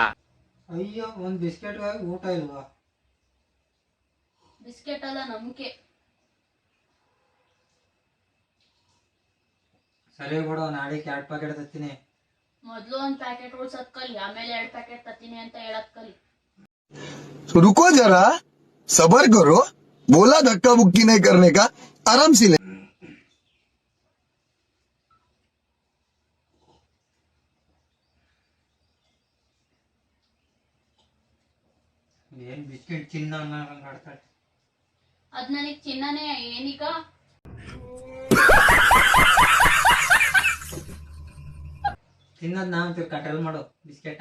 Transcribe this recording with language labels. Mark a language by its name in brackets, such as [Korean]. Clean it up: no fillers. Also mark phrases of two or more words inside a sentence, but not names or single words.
[Kannada] ಅಯ್ಯೋ, ಒಂದ್ ಬಿಸ್ಕೆಟ್ಗಾಗಿ ಊಟ ಇಲ್ವಾ? ಬಿಸ್ಕೆಟ್ ಅಲ್ಲ, ನಂಬಿಕೆ. ಸರಿ ಬಿಡು, ನಾಳೆ 2 ಪ್ಯಾಕೆಟ್ ತತ್ತೀನಿ. ಮೊದ್ಲು ಒಂದ್ ಪ್ಯಾಕೆಟ್ ಉಳ್ಸತ್ ಕಲಿ, ಆಮೇಲೆ 2 ಪ್ಯಾಕೆಟ್ ತತ್ತೀನಿ ಅಂತ ಹೇಳತ್ ಕಲಿ. [Hindi] तो रुको जरा, सबर करो. बोला धक्का बुक्की नहीं करने का, आराम से ले. [Kannada] ಏನ್ ಬಿಸ್ಕೆಟ್ ಚಿನ್ನ ಆಡ್ತಾಳೆ. ಅದ್ ನನಗ್ ಚಿನ್ನನೇ ಏನೀಗ? ತಿನ್ನೋದ್ ನಾವ್ ಕಂಟ್ರೋಲ್ ಮಾಡು ಬಿಸ್ಕೆಟ.